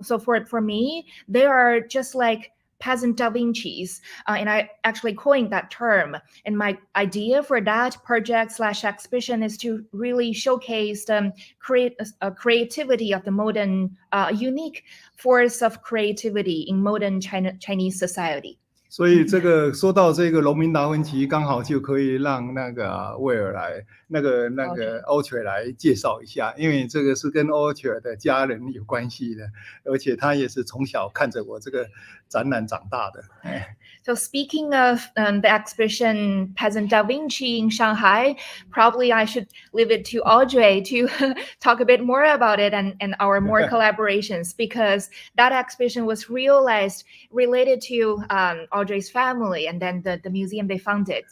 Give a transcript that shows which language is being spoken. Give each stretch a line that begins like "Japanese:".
English: So for me, they are just like peasant Da Vinci's, and I actually coined that term. And my idea for that project/exhibition is to really showcase the creativity of the modern, unique force of creativity in modern Chinese society.
Chinese: 所以这个说到这个农民达芬奇，刚好就可以让那个威尔来，那个 oeuvre 来介绍一下，因为这个是跟 oeuvre 的家人有关系的，而且他也是从小看着我这个展览长大的。
English: So speaking of the exhibition Peasant Da Vinci in Shanghai, probably I should leave it to Audrey to talk a bit more about it and our more collaborations, because that exhibition was realized related to Audrey's family and then the museum they founded.